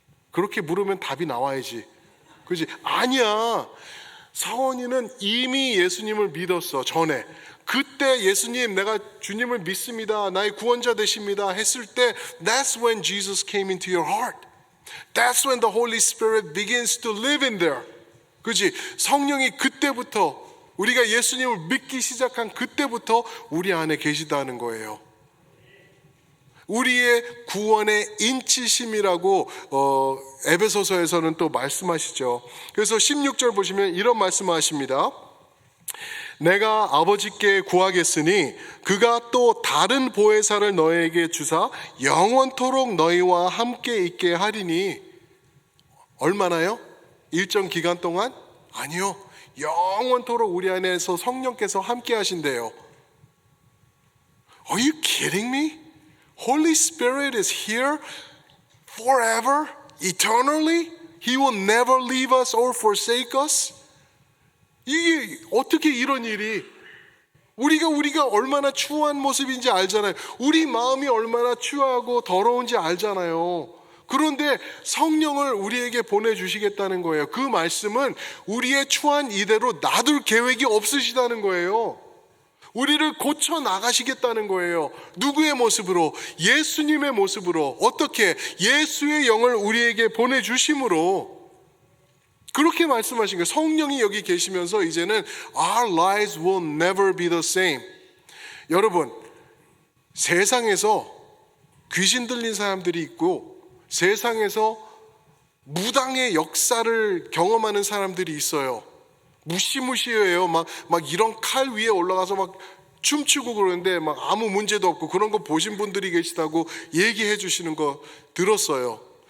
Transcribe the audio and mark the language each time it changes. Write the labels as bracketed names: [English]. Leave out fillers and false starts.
[Korean] 그렇게 물으면 답이 나와야지. 그렇지? 아니야. 서원이는 이미 예수님을 믿었어. 전에. 그때 예수님, 내가 주님을 믿습니다, 나의 구원자 되십니다 했을 때, [English] that's when Jesus came into your heart. That's when the Holy Spirit begins to live in there. [Korean] 그렇지? 성령이 그때부터, 우리가 예수님을 믿기 시작한 그때부터 우리 안에 계시다는 거예요. 우리의 구원의 인치심이라고 에베소서에서는 또 말씀하시죠. 그래서 16절 보시면 이런 말씀하십니다. 내가 아버지께 구하겠으니 그가 또 다른 보혜사를 너희에게 주사 영원토록 너희와 함께 있게 하리니. 얼마나요? 일정 기간 동안? 아니요, 영원토록 우리 안에서 성령께서 함께 하신대요. [English] Are you kidding me? Holy Spirit is here forever, eternally. He will never leave us or forsake us. [Korean] 이게 어떻게 이런 일이? 우리가 얼마나 추한 모습인지 알잖아요. 우리 마음이 얼마나 추하고 더러운지 알잖아요. 그런데 성령을 우리에게 보내주시겠다는 거예요. 그 말씀은 우리의 추한 이대로 놔둘 계획이 없으시다는 거예요. 우리를 고쳐 나가시겠다는 거예요. 누구의 모습으로? 예수님의 모습으로. 어떻게? 예수의 영을 우리에게 보내주심으로. 그렇게 말씀하신 거예요. 성령이 여기 계시면서 이제는 [English] Our lives will never be the same. [Korean] 여러분, 세상에서 귀신 들린 사람들이 있고 세상에서 무당의 역사를 경험하는 사람들이 있어요. 무시무시해요. 막 이런 칼 위에 올라가서 막 춤추고 그러는데 막 아무 문제도 없고, 그런 거 보신 분들이 계시다고 얘기해 주시는 거 들었어요.